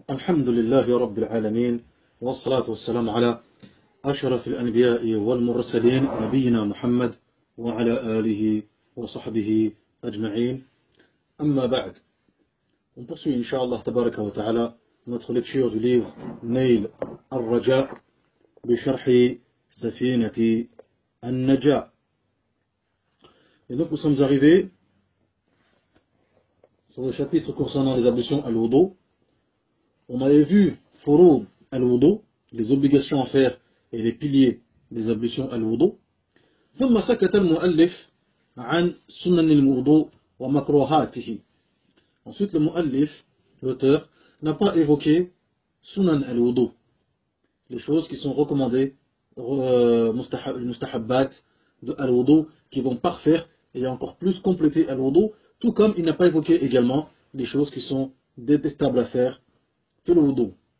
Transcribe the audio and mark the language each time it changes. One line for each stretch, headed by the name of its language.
Arabic: الحمد لله رب العالمين، والصلاة والسلام على أشرف الأنبياء والمرسلين نبينا محمد وعلى آله وصحبه أجمعين. أما بعد،
French: on poursuit Inch'Allah
Arabic: tabaraka wa ta'ala
French: notre lecture du livre Nail al-Raja
Arabic: بشرح سفينة النجاة.
French: Et donc nous sommes arrivés sur le chapitre concernant les ablutions al-wudu. On avait vu furud al-wudu, les obligations à faire et les piliers des ablutions al-wudu.
Arabic: ثم سكت المؤلف عن سنن الوضوء ومكروهاته.
French: Ensuite, le mu'allif, l'auteur, n'a pas évoqué sunan al-wudu, les choses qui sont recommandées, mustahabbat de al-wudu, qui vont parfaire et encore plus compléter al-wudu, tout comme il n'a pas évoqué également les choses qui sont détestables à faire
Arabic: في الوضوء.